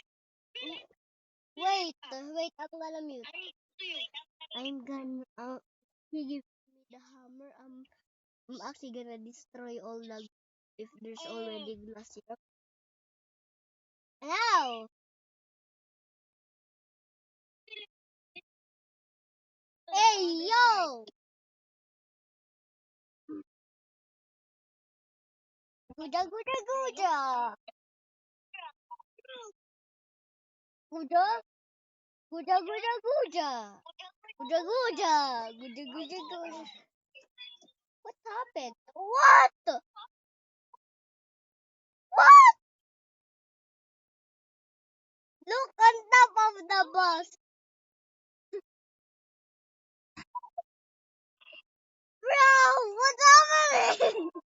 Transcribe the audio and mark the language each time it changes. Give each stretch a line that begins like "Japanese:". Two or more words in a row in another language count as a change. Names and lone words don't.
English: Wait, I'm gonna mute. I to you. I'm gonna. He give me the hammer. I'm actually gonna destroy all the. If there's already glass here. Ow! Hey, yo! Guja, guja, guja. Guja, guja, guja, guja. Guja, guja. Guja, guja, guja. What happened? What? What? Look on top of the bus. Bro, what's happening?